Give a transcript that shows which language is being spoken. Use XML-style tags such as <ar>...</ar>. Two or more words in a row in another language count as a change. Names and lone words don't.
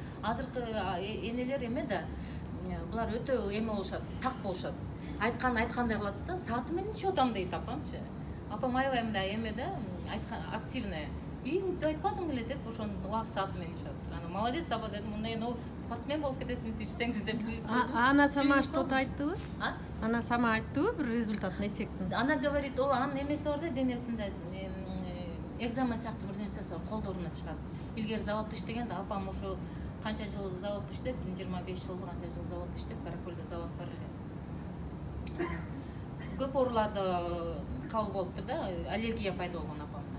<ky>Азыркы энелер эме да, булар өтө эме болушат, так болушат. Айткандай кылат да, сааты менен ичип атам дейт апамчы. Апам аябай мындай эме да, айткан активная. Айтпадым эле деп, ошонун убакыт сааты менен ичип атат. Аны молодец апа дедим, мындай спортсмен болуп кетесиң ичсеңиз деп.</ky> <ru>Она сама</ru> <ky>что-то айттыбы?</ky> <ru>Она сама</ru> <ky>айттыбы бир результатын, эффектин?</ky> <ru>Она говорит,</ru> <ky>анын эмеси бар да, денесинде экзема сыяктуу бир нерсеси бар, колдоруна чыгат. Илгери заводдо иштеген да, апам ошо канча жыл заводдо иштеп, 25 жыл канча жыл заводдо иштеп, Каракөлдө завод бар эле. Көп ооруларда кабыл болуптур да, аллергия пайда болгон апамда.</ky>